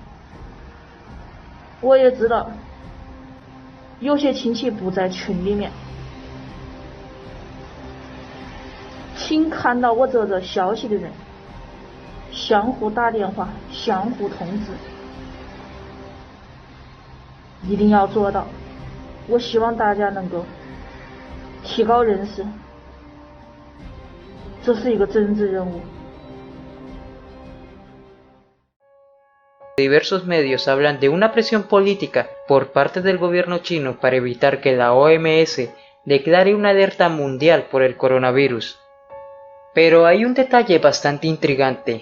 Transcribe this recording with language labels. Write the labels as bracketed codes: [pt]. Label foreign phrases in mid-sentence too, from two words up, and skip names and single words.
[zh] 我也知道有些亲戚不在群里面，请看到我这消息的人相互打电话，相互通知，一定要做到。我希望大家能够提高认识，这是一个政治任务。 [es] Diversos medios hablan de una presión política por parte del gobierno chino para evitar que la OMS declare una alerta mundial por el coronavirus. Pero hay un detalle bastante intrigante.